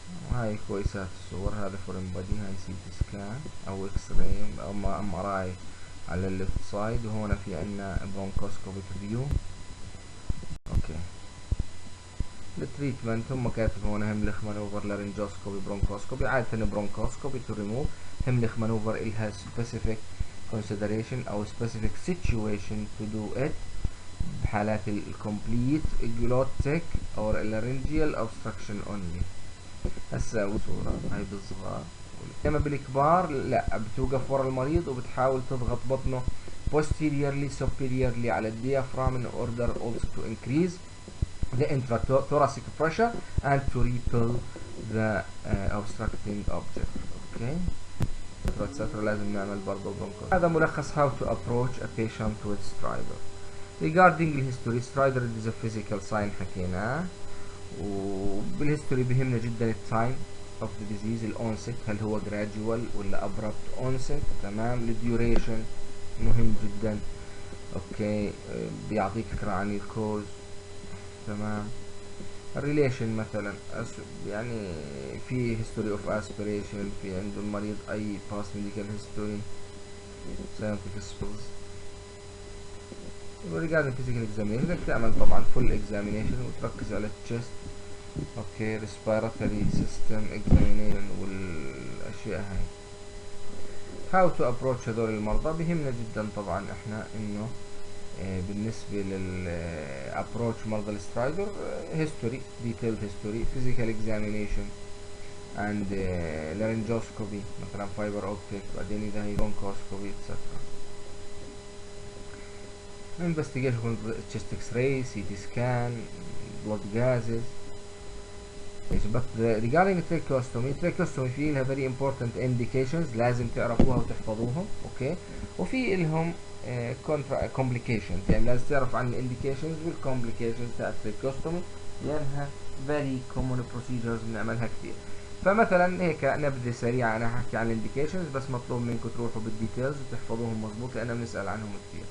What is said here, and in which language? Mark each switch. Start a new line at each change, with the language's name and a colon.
Arabic: وهاي كويسات الصور، هذا فورين بادي، هاي سي تي سكان او اكس راي او ام ار اي على الليفت سايد، وهون في عندنا
English: Bronchoscopic view.
Arabic: اوكي، التريتمنت هم كاتب هون هملخ مانوفر لارنجوسكوبي برونكوسكوبي، عادة برونكوسكوبي تو ريموف. هملخ مانوفر إلها
English: specific consideration أو specific situation to do it بحالات complete glottic or laryngeal obstruction only.
Arabic: هسا صورة هاي بالصغار. لما بالكبار لا، بتوقف ورا المريض وبتحاول تضغط بطنه
English: posteriorly superiorly
Arabic: على الديافرام
English: in order also to increase the intrathoracic pressure and to repel the obstructing object. okay etc.
Arabic: لازم نعمل برضه broncho.
English: هذا ملخص how to approach a patient with stridor. regarding الهيستوري stridor is a physical sign
Arabic: حكيناه، وبالهيستوري بهمنا جدا
English: التايم of the disease الأونست،
Arabic: هل هو
English: gradual
Arabic: ولا
English: abrupt onset.
Arabic: تمام. الديوريشن مهم جدا. اوكي بيعطيك فكرة عن الكوز. تمام. الريليشن مثلا يعني في history of aspiration، في عنده المريض اي past medical history
English: scientific spills. regarding physical examination
Arabic: بدك تعمل طبعا
English: full examination
Arabic: وتركز على
English: الchest. Okay respiratory system examination
Arabic: والاشياء هاي.
English: how to approach هذول المرضى
Arabic: بهمنا جدا طبعا احنا انه بالنسبة لل
English: approach مرضى السترايدر history detailed history physical examination and laryngoscopy مثلا fiber optic، بعدين اذا هي bronchoscopy etc. investigation chest x-ray CT scan blood gases. but regarding tracheostomy
Arabic: في لها
English: very important indications
Arabic: لازم تعرفوها وتحفظوهم. اوكي وفي لهم complications، يعني لازم تعرف عن الانديكيشنز والكومبليكيشنز تاع التريكوستومي لانها
English: very common procedures
Arabic: بنعملها كثير. فمثلا هيك نبذه سريعه، انا هحكي عن الانديكيشنز بس مطلوب منكم تروحوا بالديتيلز وتحفظوهم مضبوط لان بنسال عنهم كثير.